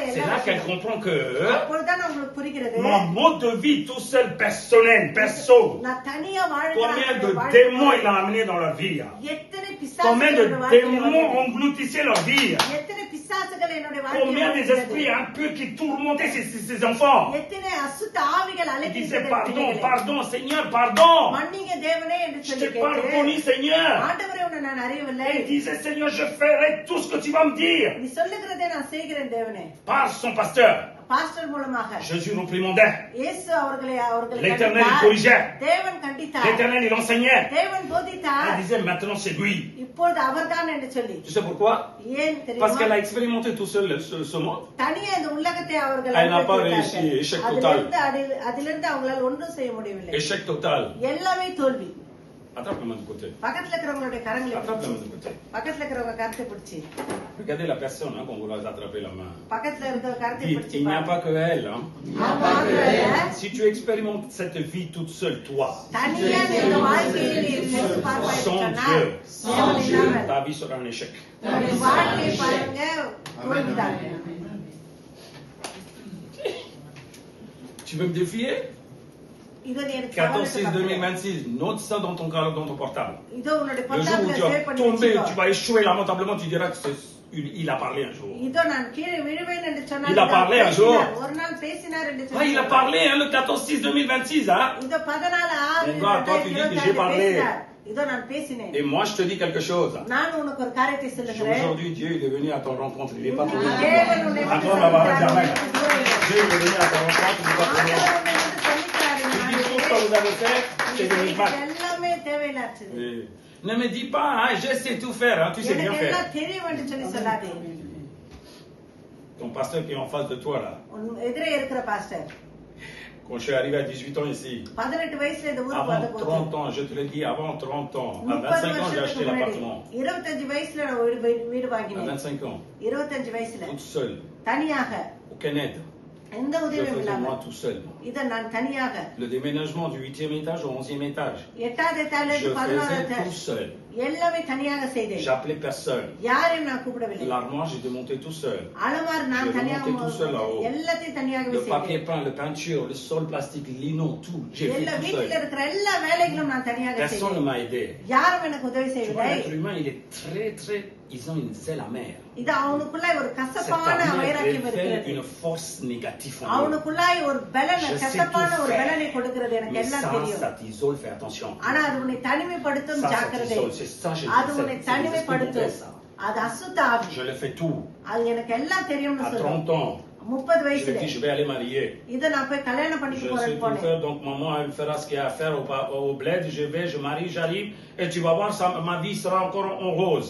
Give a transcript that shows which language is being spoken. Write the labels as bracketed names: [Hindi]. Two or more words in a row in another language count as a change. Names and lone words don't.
[French] C'est [Tamil] எல்லா [French] là qu'elle [Tamil] விஷயமும். [French] comprend que [Tamil] அப்பொழுதுதான் உங்களுக்கு புரிகிறது. [French] mon mode de vie tout seul, personnel, perso, [Tamil] நான் தனியா வாழ்கிற [French] combien [Tamil] அந்த [French] de [Tamil] வாழ்க்கை [French] démons il a amené dans leur vie. [Tamil] எத்தனை [French] Combien [Tamil] பிசாசுகள் [French] de [Tamil] என்னோட வாழ்க்கையில [French] démons [Tamil] வந்தது? [French] engloutissaient leur vie. [Tamil] எத்தனை பிசாசுகள் என்னுடைய [French] Combien [Tamil] வாழ்க்கையில [French] des esprits [Tamil] வந்தது? [French] impurs qui tourmentaient ces enfants. [Tamil] எத்தனை அசுத்த ஆவிகள் [French] Il disait [Tamil] அழைக்கின்றன [French] pardon, [Tamil] பிள்ளைகளை. [French] pardon, Seigneur, pardon. [Tamil] மன்னிங்க தேவனே என்று [French] Je [Tamil] சொல்லி [French] t'ai pas [Tamil] கேட்டு [French] reconnu, Seigneur. [Tamil] ஆண்டவரே உன்னை நான் அறியவில்லை. [French] Il disait, Seigneur, je ferai tout ce que tu vas me dire. [Tamil] நீ சொல்லுகிறதை நான் செய்கிறேன் தேவனே. [French] Par son pasteur, [Tamil] பாஸ்டர் மூலமாக [French] Jésus reprimandait. [Tamil] இயேசு அவர்களை [French] L'Éternel, il [Tamil] கண்டித்தார். [French] corrigeait. [Tamil] தேவன் கண்டித்தார். [French] L'Éternel, il enseignait. [Tamil] தேவன் [French] Il [Tamil] போதித்தார். [French] disait, maintenant c'est lui. [Tamil] இப்பொழுது அவர்தான் என்று சொல்லி. [French] Tu sais pourquoi? [Tamil] ஏன் [French] Parce qu'elle [Tamil] தெரியுமா? [French] a expérimenté tout seul ce monde. [Tamil] தனியா இந்த உலகத்தை அவர்கள் [French] Elle n'a pas [Tamil] அனுபவித்தார்கள். [French] réussi, échec total. [Tamil] அதிலிருந்து அவங்களால ஒன்றும் செய்ய முடியவில்லை. [French] Échec total. [Tamil] எல்லாமே தோல்வி. [French] Attrape la main du côté. [Tamil] பக்கத்துல இருக்கிறவங்களுடைய கரங்களை [French] Attrape la [Tamil] பிடிச்சு, [French] main du côté. [Tamil] பக்கத்துல இருக்கிறவங்க கருத்தை பிடிச்சி, [French] Regardez la personne hein, quand vous leur attrapez la main. [Tamil] பக்கத்துல இருக்கிற கருத்தை [French] Dites, [Tamil] பிடிச்சு [French] il n'y a [Tamil] பாருங்க. [French] pas que elle. Hein. [Tamil] அவங்க மாத்திரமல்ல, [French] Si tu expérimentes cette vie toute seule, toi, [Tamil] தனியா இந்த வாழ்க்கையை நீ நினைத்து பார்ப்பாய் [French] sans [Tamil] சொன்னால், [French] Dieu, [Tamil] தேவன் இல்லாமல் [French] ta vie sera un échec. [Tamil] உன்னுடைய வாழ்க்கையை பாருங்க தோல்விதான். [French] Tu veux me défier? [Tamil] இதோ நீ எனக்கு [French] 14-6-2026, note ça dans ton portable. [Tamil] இதோ உன்னுடைய [French] Le jour où [Tamil] பத்தாப்புல [French] tu [Tamil] சேவ் [French] vas [Tamil] பண்ணி [French] tomber, tu [Tamil] வச்சுக்கோ. [French] vas échouer lamentablement, tu diras que il a parlé un jour. [Tamil] இதோ நான் கீழே விழுவேன் என்று சொன்னால் [French] Il a parlé un jour. [Tamil] ஒரு நாள் பேசினார் என்று [French] Ah, il a parlé hein, le 14-6-2026. Hein? [Tamil] இதோ 14 [French] Mon gars, toi, tu dis que j'ai parlé. [Tamil] இதோ நான் பேசினேன். [French] Et moi, je te dis quelque chose. [Tamil] நான் உனக்கு ஒரு காரியத்தை சொல்லுகிறேன். [French] Aujourd'hui, Dieu il est venu à ton rencontre. Il n'est pas venu à [Tamil] தேவன் உன்னை [French] toi. [Tamil] வந்து [French] Attends, on va voir [Tamil] சந்திக்கிறார். [French] jamais. Dieu il est venu à ton rencontre. Il n'est pas venu à toi. [Tamil] ஆண்டவர் உன்னை வந்து சந்திக்கிறார் இந்த [French] Tu dis tout ce que [Tamil] நாளிலே. [French] vous avez fait, c'est des [Tamil] இது [French] micmacs. [Tamil] எல்லாமே தேவையில்லாதது. [French] Et ne me dis pas, hein, je sais tout faire, hein, tu sais bien [Tamil] எனக்கு [French] faire. [Tamil] எல்லாம் தெரியும் என்று சொல்லி சொல்லாதே. [French] Ton pasteur qui est en face de toi là, [Tamil] உன் எதிரே இருக்கிற பாஸ்டர் [French] quand je suis arrivé à 18 ans ici, [Tamil] 18 வயசுல இந்த ஊருக்கு [French] avant [Tamil] வந்தபோது [French] 30 ans, je te le dis, avant 30 ans, à [Tamil] 30 [French] 25 ans, j'ai acheté [Tamil] வருஷத்துக்கு முன்னாடி [French] l'appartement. [Tamil] 25 வயசுல நான் வீடு [French] À [Tamil] வாங்கினேன். [French] 25 ans, [Tamil] 25 வயசுல [French] toute seule, [Tamil] தனியாக [French] aucun aide. [Tamil] எந்த [French] Je [Tamil] உதவியும் [French] faisais [Tamil] இல்லாம [French] moi tout seul. [Tamil] இத நான் தனியாக [French] Le déménagement du 8e étage au 11e étage, [Tamil] 8வது எத்தால [French] je [Tamil] இருந்து 14வது [French] faisais tout seul. [Tamil] எல்லாமே தனியாக செய்தேன். [French] J'appelais personne. [Tamil] யாரையும் நான் கூப்பிடவில்லை. [French] L'armoire, j'ai démonté tout seul. [Tamil] அலமார் நான் [French] Je [Tamil] தனியாக [French] remontais tout seul là-haut. [Tamil] எல்லாத்தையும் தனியாகவே [French] Le papier [Tamil] செய்தேன். [French] peint, le peinture, le sol plastique, lino, tout. J'ai fait [Tamil] எல்லா [French] tout [Tamil] வீட்டில் [French] seul. [Tamil] இருக்கிற எல்லா வேலைகளும் நான் தனியாக [French] Personne ne [Tamil] செய்தேன். [French] m'a aidé. [Tamil] யாரும் எனக்கு உதவி [French] Tu vois, [Tamil] செய்யவில்லை. [French] l'être humain, il est très, ils ont une zèle amère. [Tamil] இது அவனுக்குள்ள ஒரு [French] Cette [Tamil] கசப்பான [French] amère [Tamil] வைராக்கியம் [French] révèle [Tamil] இருக்கிறது. [French] une force négative en eux. [Tamil] அவனுக்குள்ளாய் ஒரு பலன் [French] Je sais [Tamil] கசப்பான [French] tout [Tamil] ஒரு [French] faire. [Tamil] பலனை கொடுக்கிறது எனக்கு [French] Mais [Tamil] எல்லாம் [French] ça, [Tamil] தெரியும். [French] ça t'isole, fais attention. [Tamil] ஆனா அது உன்னை தனிமைப்படுத்தும் [French] Ça [Tamil] ஜாக்கிரதை. [French] t'isole, c'est ça, je [Tamil] அது உன்னை [French] sais. C'est [Tamil] தனிமைப்படுத்தும். [French] ça. [Tamil] அது அசுத்த ஆவி. [French] Je le fais tout. [Tamil] அது எனக்கு எல்லாம் தெரியும்னு [French] À [Tamil] சொல்றேன். [French] 30 ans, [Tamil] 30 [French] je lui [Tamil] வயசுல [French] ai dit, je vais aller marier. [Tamil] இத நான் போய் கல்யாணம் [French] Je [Tamil] பண்ணிட்டு [French] sais [Tamil] போறேன்னு [French] tout [Tamil] போனேன். [French] faire, donc maman, elle fera ce qu'il y a à faire au bled. Je vais, je marie, j'arrive, et tu vas voir, ça, ma vie sera encore en rose.